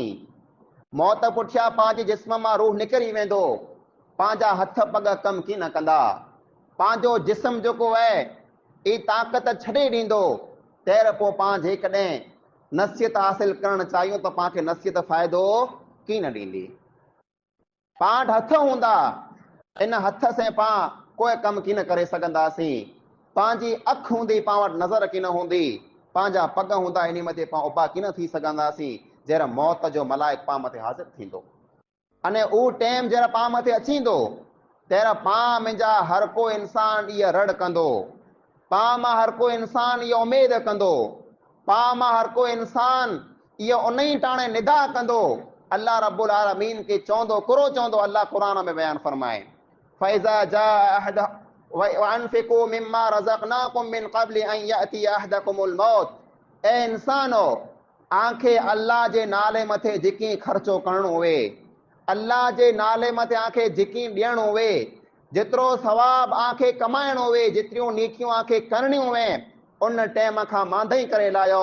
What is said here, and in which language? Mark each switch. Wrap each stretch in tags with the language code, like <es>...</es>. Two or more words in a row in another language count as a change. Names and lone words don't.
<sd>मौत पुठियां पंहिंजे जिस्म मां रूह निकिरी वेंदो, पंहिंजा हथ पग कम की न कंदा, पंहिंजो जिस्म जेको आहे ई ताक़त छॾे ॾींदो। तंहिं पोइ पां जेकॾहिं नसीहत हासिल करणु चाहियूं त पाण खे नसीहत फ़ाइदो की न ॾींदी। पां वटि हथ हूंदा, इन हथ से पां कोई कम की न करे सघंदासीं। पंहिंजी अखि हूंदी, पां वटि नज़र की न हूंदी, पंहिंजा पग हूंदा, इन मथे पां उबा की न थी सघंदासीं। जहिड़ा मौत जो मलाइक पां मथे हाज़िर थींदो अने उहो टाइम जहिड़ा पां मथे अचींदो तहिड़ा पां मुंहिंजा हर को इंसान इहा रड़ कंदो, पां मां हर को इंसान इहा उमेद कंदो, पां मां हर को इंसान इहा उन ई टाणे निदा कंदो। अल्लाह</sd> <ar>رب العالمين</ar> <sd>के चवंदो, कुरो चवंदो, अल्लाह क़ुरान में बयान फरमाए</sd> <ar>فإذا جاء أحد وأنفقوا مما رزقناكم من قبل أن يأتي أحدكم الموت.</ar> <sd>ए इंसानो, आंखे अल्लाह जे नाले मथे जिकी ख़र्चो करणो हुए, अल्लाह जे नाले मथे आंखे जिकी ॾियणो हुए, जेतिरो सवाब आंखे कमाइणो हुए, जेतिरियूं नेकियूं आंखे करणियूं हुए, उन टाइम खां मांदई करे लायो।</sd>